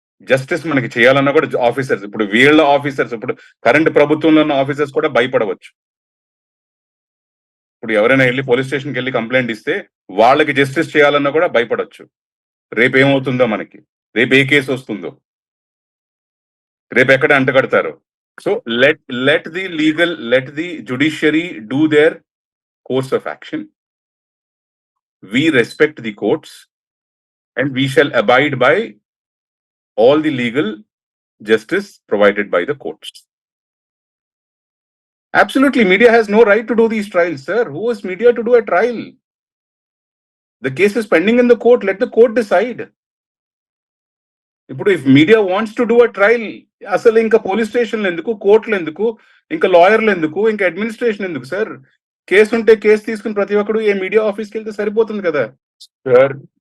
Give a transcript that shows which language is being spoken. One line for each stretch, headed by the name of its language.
Telugu: Justice మనకి చేయాలన్నా కూడా ఆఫీసర్స్, ఇప్పుడు వీళ్ళ ఆఫీసర్స్, ఇప్పుడు కరెంట్ ప్రభుత్వంలో ఉన్న ఆఫీసర్స్ కూడా భయపడవచ్చు. ఇప్పుడు ఎవరైనా వెళ్ళి పోలీస్ స్టేషన్కి వెళ్ళి కంప్లైంట్ ఇస్తే వాళ్ళకి జస్టిస్ చేయాలన్నా కూడా భయపడవచ్చు. రేపు ఏమవుతుందో మనకి, రేపు ఏ కేసు వస్తుందో, రేపు ఎక్కడ అంటగడతారు.
English: So let the judiciary do their course of action. We respect the courts and we shall abide by all the legal justice provided by the courts. Absolutely, media has no right to do these trials, sir. Who is media to do a trial? The case is pending in the court. Let the court decide.
Telugu: ఇప్పుడు
English: if media wants to do a trial,
Telugu: అసలు ఇంకా police స్టేషన్లు ఎందుకు, కోర్టులు ఎందుకు, ఇంకా లాయర్లు ఎందుకు, ఇంకా అడ్మినిస్ట్రేషన్ ఎందుకు సార్? కేసు ఉంటే కేసు తీసుకుని ప్రతి ఒక్కడు ఏ మీడియా ఆఫీస్కి వెళ్తే సరిపోతుంది కదా సార్.